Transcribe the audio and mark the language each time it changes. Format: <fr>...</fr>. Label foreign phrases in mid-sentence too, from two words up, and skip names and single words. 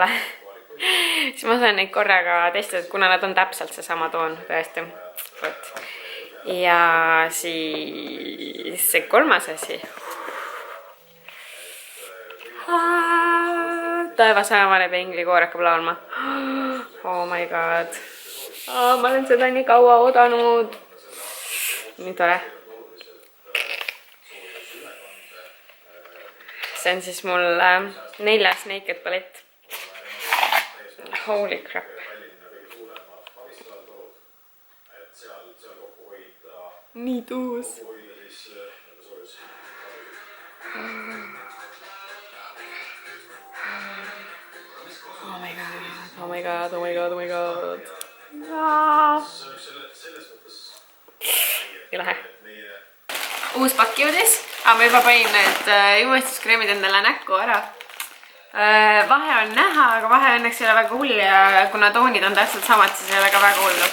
<et>Siis ma saan neid korraga testida, kuna nad on täpselt seesama toon, tõesti. Ja siis see 3. asi. Taevas avaneb ja inglikoor hakkab laulma.</et> <en>Oh my god.</en> <et>Ma olen seda nii kaua oodanud. Nii tore. See on siis mul 4. Naked palett.</et> <en>Holy crap.</en> <et>Nii tuus.</et> <en>Oh my god, oh my god, oh my god, oh my god.</en> <et>ei lähe. Uus pakk jõudis, aga ma juba panin need juuestuskreemid endale näkku ära. Vahe on näha, aga vahe õnneks ei ole väga hull ja kuna toonid on täpselt samad, siis ei ole ka väga hullu.</et>